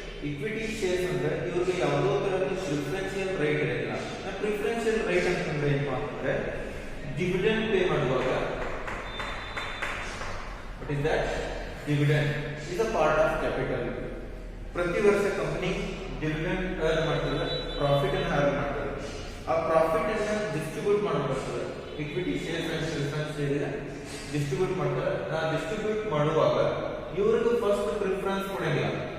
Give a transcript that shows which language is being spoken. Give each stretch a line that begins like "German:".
Kannada: Equity shares ಅಂದ್ರೆ ಇವರಿಗೆ ಯಾವುದೋ ತರಹದ ಪ್ರಿಫರೆನ್ಷಿಯಲ್ ರೈಟ್ ಇರಲ್ಲ. ಪ್ರಿಫರೆನ್ಷಿಯಲ್ ರೈಟ್ ಅಂತಂದ್ರೆ ಏನಪ್ಪಾ ಅಂದ್ರೆ ಡಿವಿಡೆಂಡ್ ಪೇ ಮಾಡುವಾಗ
English: what is that dividend is a part of capital.
Kannada: ಪ್ರತಿ ವರ್ಷ ಕಂಪನಿ ಡಿವಿಡೆಂಡ್ ಅರ್ನ್ ಮಾಡ್ತದೆ, ಪ್ರಾಫಿಟ್ ಅನ್ನು ಅರ್ನ್ ಮಾಡ್ತದೆ. ಆ ಪ್ರಾಫಿಟ್ ಅನ್ನು ಡಿಸ್ಟ್ರಿಬ್ಯೂಟ್ ಮಾಡಬೇಕಾಗ್ತದೆ. Equity shares and preference share distribute ಮಾಡ್ತಾರೆ. ಡಿಸ್ಟ್ರಿಬ್ಯೂಟ್ ಮಾಡುವಾಗ ಇವರಿಗೆ ಫಸ್ಟ್ ಪ್ರಿಫರೆನ್ಸ್ ಕೊಡಂಗಿಲ್ಲ.